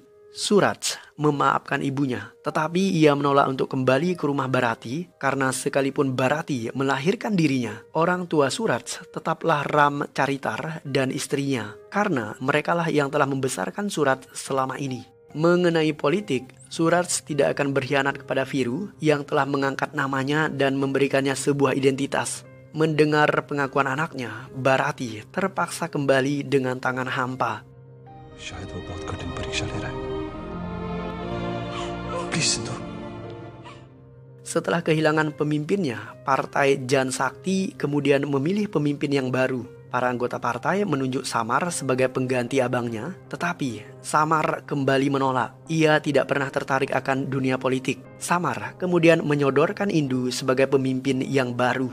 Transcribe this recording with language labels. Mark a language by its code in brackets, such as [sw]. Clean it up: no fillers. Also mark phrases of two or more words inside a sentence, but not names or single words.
[id] Suraj memaafkan ibunya, tetapi ia menolak untuk kembali ke rumah Bharati karena sekalipun Bharati melahirkan dirinya, orang tua Suraj tetaplah Ram Charitar dan istrinya, karena merekalah yang telah membesarkan Suraj selama ini. Mengenai politik, Suraj tidak akan berkhianat kepada Viru yang telah mengangkat namanya dan memberikannya sebuah identitas. Mendengar pengakuan anaknya, Bharati terpaksa kembali dengan tangan hampa. [hi] शायद वो बहुत कठिन परीक्षा ले रहा है। प्लीज सिंधु। [id] Setelah kehilangan pemimpinnya, Partai Jan Sakti kemudian memilih pemimpin yang baru. Para anggota partai menunjuk Samar sebagai pengganti abangnya, tetapi Samar kembali menolak. Ia tidak pernah tertarik akan dunia politik. Samar kemudian menyodorkan Indu sebagai pemimpin yang baru.